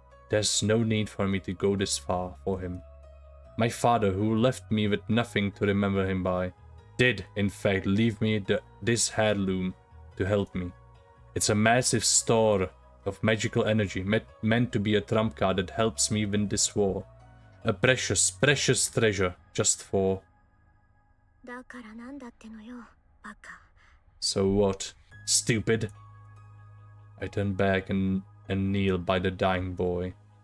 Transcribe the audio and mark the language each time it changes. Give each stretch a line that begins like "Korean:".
English: There's no need for me to go this far for him. My father, who left me with nothing to remember him by, did, in fact, leave me this heirloom to help me. It's a massive store of magical energy, meant to be a trump card that helps me win this war. A precious, precious treasure, just for...
Japanese: だからなんだってのよ、バカ。
English: So what? Stupid? I turn back and kneel by the dying boy.